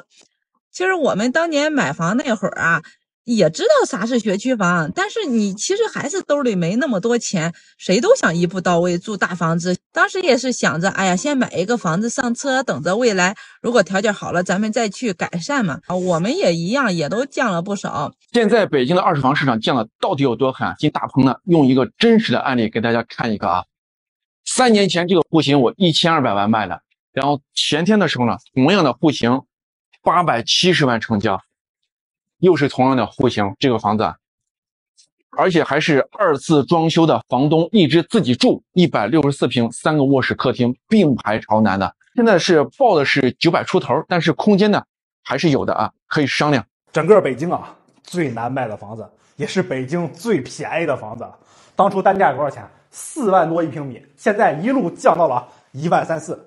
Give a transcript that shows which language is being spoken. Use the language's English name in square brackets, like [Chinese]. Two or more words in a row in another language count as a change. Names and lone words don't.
[Chinese] 其實我們当年買房那會兒啊，也知道啥是学区房，但是你其實還是兜裡沒那麼多錢，誰都想一步到位住大房子。當時也是想着，哎呀，先買一個房子上車，等着未来如果條件好了，咱們再去改善嘛。我們也一樣，也都降了不少。现在北京的二手房市场降了到底有多狠？今天大鹏呢，用一个真實的案例給大家看一個啊。3年前這個戶型我1200萬賣了。然後前天的時候呢，同樣的戶型870萬成交，又是同樣的戶型，這個房子，而且還是2次裝修的，房東一直自己住，164平，3個臥室客廳，並排朝南的。現在是報的是900出頭，但是空間呢還是有的啊，可以商量。整個北京啊，最難賣的房子，也是北京最便宜的房子。當初單價多少錢？4萬多1平米，現在一路降到了1萬3、4。